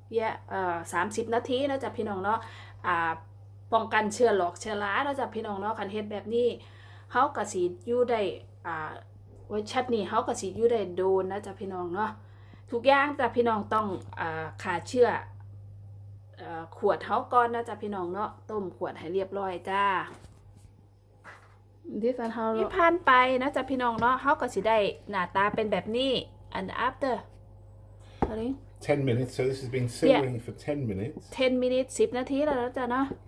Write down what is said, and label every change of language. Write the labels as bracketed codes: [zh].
[th] yeah 30 นาทีเนาะจ้ะพี่น้องเนาะป้องกันเชื้อโรคเชื้อราเนาะจ้ะพี่น้องเนาะคันเฮ็ดแบบนี้เฮาก็สิอยู่ได้ไว้ชัดนี่เฮาก็สิอยู่ได้โดนนะจ๊ะพี่น้องเนาะทุกอย่างจ้ะพี่น้องต้องฆ่าเชื้อขวดเฮาก่อนนะจ๊ะพี่น้องเนาะต้มขวดให้เรียบร้อยจ้าที่ผ่านไปนะจ๊ะพี่น้องเนาะเฮาก็สิได้หน้าตาเป็นแบบนี้ [en] and after 10 minutes, so this has been simmering for 10 minutes. 10 minutes [th] 10 นาทีแล้วนะจ๊ะเนาะ